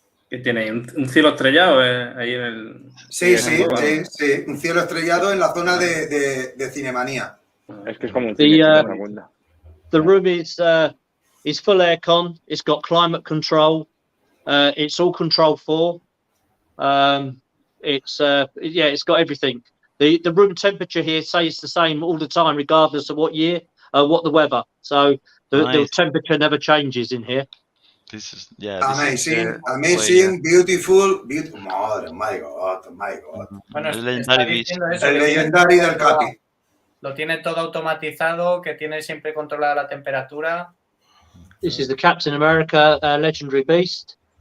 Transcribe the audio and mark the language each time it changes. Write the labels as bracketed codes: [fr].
[es] Que tiene un cielo estrellado ahí en el... Sí, un cielo estrellado en la zona de Cinemanía. Es que es como un cine, [en] the room is full aircon. It's got climate control. It's all Control 4. It's got everything. The room temperature here stays the same all the time, regardless of what year, what the weather. So the temperature never changes in here. This is amazing, beautiful. Madre, my God. [es] Bueno, El legendario del Capi. Lo tiene todo automatizado, que tiene siempre controlada la temperatura. [en] This is the Captain America Legendary Beast.